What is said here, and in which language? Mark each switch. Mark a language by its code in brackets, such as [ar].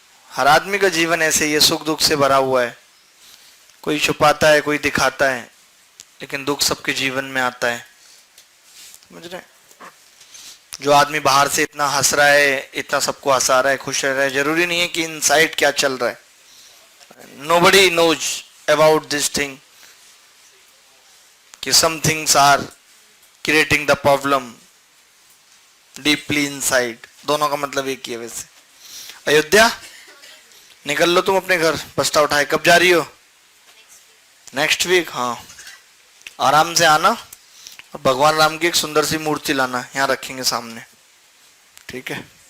[hi] हर आदमी का जीवन ऐसे ही है, सुख दुख से भरा हुआ है। कोई छुपाता है, कोई दिखाता है, लेकिन दुख सबके जीवन में आता है। समझ रहे? जो आदमी बाहर से इतना हंस रहा है, इतना सबको हंसा रहा है, खुश रह रहा है, जरूरी नहीं है कि इनसाइड क्या चल रहा है। [en] Nobody knows about this thing कि some things are creating the problem deeply inside। [hi] दोनों का मतलब एक ही है वैसे। अयोध्या निकल लो तुम अपने घर, बस्ता उठाए। कब जा रही हो? [en] Next week. [hi] हाँ आराम से आना, और भगवान राम की एक सुंदर सी मूर्ति लाना, यहाँ रखेंगे सामने, ठीक है?